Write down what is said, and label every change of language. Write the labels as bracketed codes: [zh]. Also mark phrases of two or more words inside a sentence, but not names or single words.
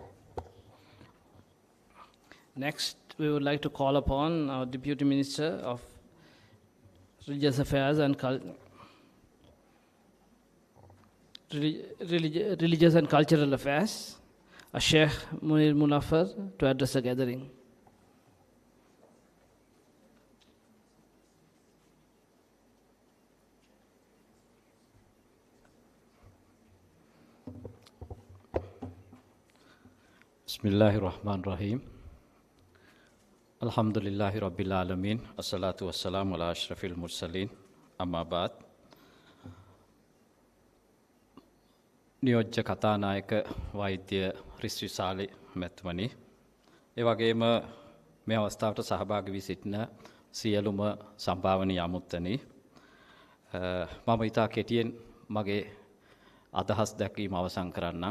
[en] Next, we would like to call upon our Deputy Minister of Religious Affairs and Religious and Cultural Affairs, Sheikh Munir Munafar, to address the gathering. [ar] بسم الله الرحمن الرحيم. الحمد لله رب العالمين. الصلاة والسلام على أشرف المرسلين. أما بعد. [si] නියෝජ්‍ය කතානායක වෛද්‍ය රිස්විසාලි මැතිවරණි. ඒ වගේම මේ අවස්ථාවට සහභාගී වී සිටින සියලුම සම්භාවනීය අමුත්තනි. මම ඉතා කෙටියෙන් මගේ අදහස් දැක්වීම අවසන් කරන්නම්.